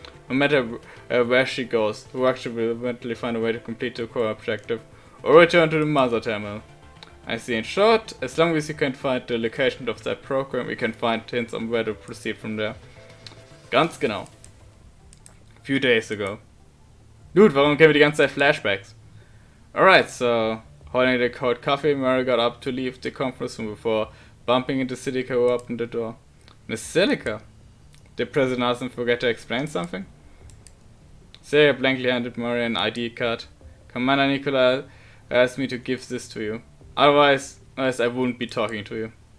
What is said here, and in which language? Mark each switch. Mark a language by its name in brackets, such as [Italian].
[English] No matter where she goes, Huaxu will eventually find a way to complete the core objective, or return to the mother terminal. I see. In short, as long as you can find the location of that program, we can find hints on where to proceed from there. [German] Ganz genau. [English] Few days ago. [German] Dude, warum kennen wir die ganze Zeit Flashbacks? [English] Alright, so holding the cold coffee, Mary got up to leave the conference room before bumping into Silica, who opened the door. Miss Silica? Did President Arson forget to explain something? Silica blankly handed Mary an ID card. Commander Nicola asked me to give this to you. Otherwise I wouldn't be talking to you.